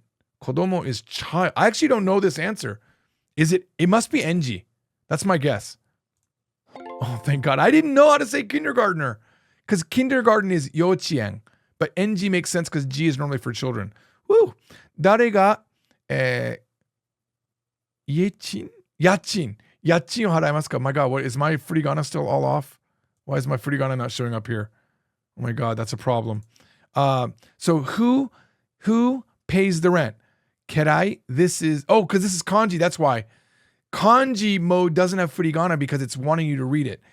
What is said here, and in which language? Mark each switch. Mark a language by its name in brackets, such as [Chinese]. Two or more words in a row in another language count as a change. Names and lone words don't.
[English] Kodomo is child. I actually don't know this answer. It must be enji. That's my guess. Oh, thank God. I didn't know how to say kindergartner. Because kindergarten is yochien. But enji makes sense because G is normally for children. [Japanese] Woo! 誰が, yachin? 家賃を払いますか? [English] My God, what is my furigana still all off? Why is my furigana not showing up here? Oh my God, that's a problem. So who pays the rent? Kerai, this is, because this is kanji, that's why. Kanji mode doesn't have furigana because it's wanting you to read it.